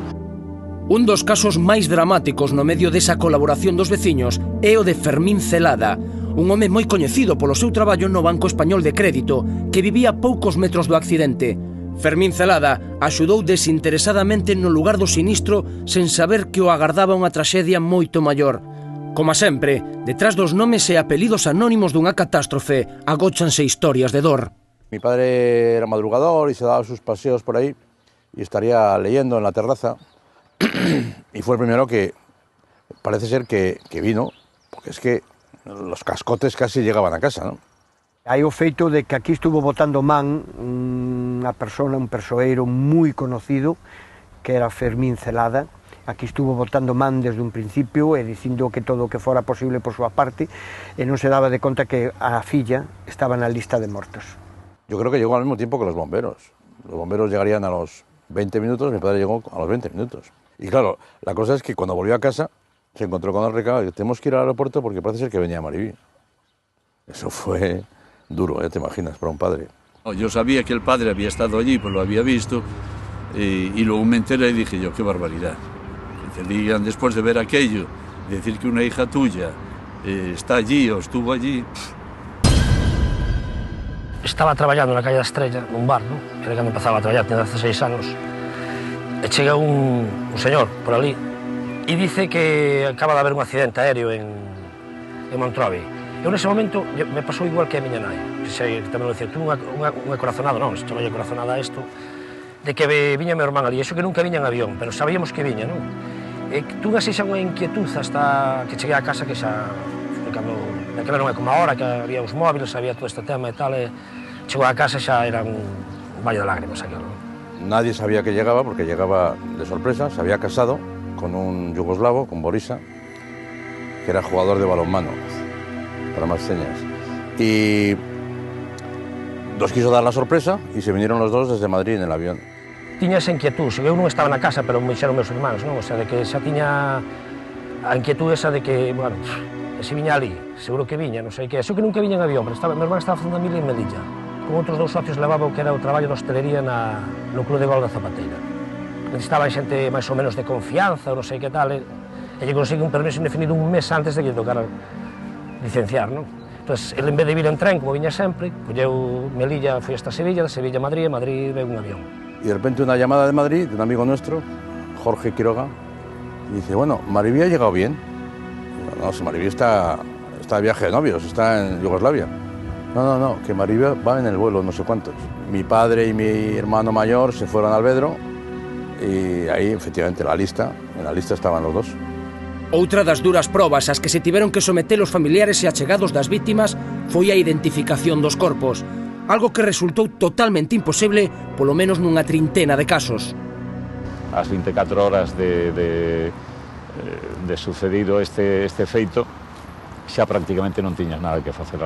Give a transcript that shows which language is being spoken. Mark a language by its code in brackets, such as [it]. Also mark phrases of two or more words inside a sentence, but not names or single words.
[gl] Un dos casos máis dramáticos no medio desa colaboración dos veciños é o de Fermín Celada, un home moi coñecido polo seu traballo no Banco Español de Crédito, que vivía a poucos metros do accidente. Fermín Celada axudou desinteresadamente no lugar do sinistro sen saber que o agardaba unha traxedia moito maior. Como sempre, detrás dos nomes e apelidos anónimos dunha catástrofe agóchanse historias de dor. [es] Mi padre era madrugador y se daba sus paseos por ahí y estaría leyendo en la terraza y fue el primero que parece ser que vino, porque es que los cascotes casi llegaban a casa, ¿no? [gl] Hai o feito de que aquí estuvo botando man unha persona, un persoeiro moi conocido, que era Fermín Celada. Aquí estuvo botando man desde un principio e dicindo que todo o que fora posible por súa parte e non se daba de conta que a filla estaba na lista de mortos. [es] Yo creo que llegó al mismo tiempo que los bomberos. Los bomberos llegarían a los 20 minutos, mi padre llegó a los 20 minutos. Y claro, la cosa es que cuando volvió a casa se encontró con el recado y tenemos que ir al aeropuerto porque parece ser que venía Mariví. Eso fue duro, te imaginas, para un padre. Yo sabía que el padre había estado allí, pues lo había visto, y luego me enteré y dije yo, qué barbaridad. Que te digan después de ver aquello, decir que una hija tuya está allí o estuvo allí. [gl] Estaba traballando na calle da Estrella, nun bar, non? Era cando empezaba a traballar, tenía 16 anos. E chega un señor por ali e dice que acaba de haber un accidente aéreo en Montrobe. Eu nese momento me pasou igual que a miña nai, que tamén lo dicía, tú unha corazonada, non, se chamalle corazonada a isto, de que viña meu irmán ali, eso que nunca viña en avión, pero sabíamos que viña, non? E tú así xa unha inquietud hasta que cheguei a casa que xa, cando, daquela non é como ahora, que había os móviles, había todo este tema e tal, e chegou a casa xa era un valle de lágrimas aquilo. [es] Nadie sabía que llegaba porque llegaba de sorpresa, se había casado con un yugoslavo, con Borisa, que era jugador de balonmano, para más señas. Y nos quiso dar la sorpresa y se vinieron los dos desde Madrid en el avión. [gl] Tiña esa inquietud, eu non estaba na casa, pero me dixeron meus irmáns, non? O sea, de que xa tiña a inquietud esa de que, bueno, se viña ali, seguro que viña, non sei que. Xo que nunca viña en avión, pero meu irmán estaba facendo a mili en Melilla. Con outros dous socios levaba o que era o traballo de hostelería no Club de Gol da Zapateira. Necesitaba xente máis ou menos de confianza, ou non sei que tal, e lle conseguí un permiso indefinido un mes antes de que lle tocara licenciar, non? Entón, ele en vez de vir en tren, como viña sempre, colleu Melilla, foi hasta Sevilla, de Sevilla a Madrid, e Madrid veu un avión. [es] Y de repente una llamada de Madrid, de un amigo nuestro, Jorge Quiroga, y dice, bueno, Mariví ha llegado bien. No, si Mariví está de viaje de novios, está en Yugoslavia. No, que Mariví va en el vuelo, no sé cuántos. Mi padre y mi hermano mayor se fueron al Vedro y ahí, efectivamente, en la lista estaban los dos. [gl] Outra das duras probas ás que se tiveron que someter os familiares e achegados das víctimas foi a identificación dos corpos, algo que resultou totalmente imposible, polo menos nunha trintena de casos. Ás 24 horas de sucedido este feito, xa prácticamente non tiñas nada que facer